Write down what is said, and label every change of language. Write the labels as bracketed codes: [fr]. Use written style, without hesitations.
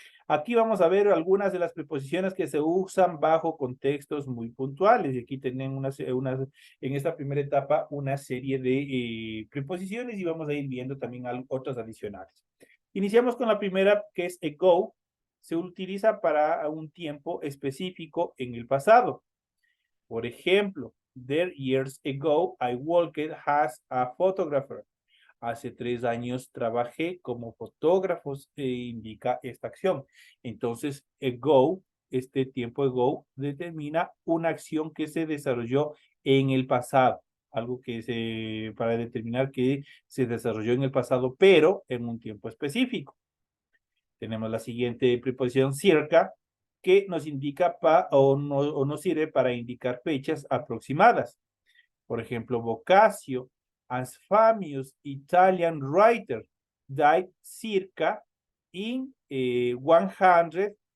[es] Aquí vamos a ver algunas de las preposiciones que se usan bajo contextos muy puntuales. Y aquí tienen en esta primera etapa una serie de preposiciones y vamos a ir viendo también otras adicionales. Iniciamos con la primera, que es ago. Se utiliza para un tiempo específico en el pasado. Por ejemplo, [en] there years ago I worked as a photographer. [es] Hace 3 años trabajé como fotógrafo, indica esta acción. Entonces, ago, este tiempo ago, determina una acción que se desarrolló en el pasado. Algo para determinar que se desarrolló en el pasado, pero en un tiempo específico. Tenemos la siguiente preposición circa, que nos indica o nos sirve para indicar fechas aproximadas. Por ejemplo, [en] Boccaccio, as famous Italian writer, died circa in 1400.